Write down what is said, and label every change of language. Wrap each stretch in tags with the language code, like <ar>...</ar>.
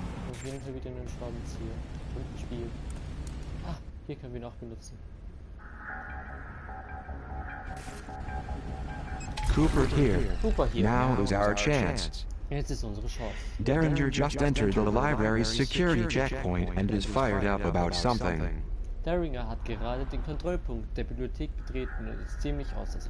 <de>Auf jeden Fall wieder einen Schraubenzieher und ein Spiel. Ah, hier können wir ihn auch benutzen.</de> <en>Cooper here.</en> <de>Cooper hier.</de> <en>Now is our chance.</en> <de>Jetzt ist unsere Chance.</de> <en>Derringer just entered the library's security checkpoint and is fired up about something.</en> <de>Derringer hat gerade den Kontrollpunkt der Bibliothek betreten und ist ziemlich außer sich.</de>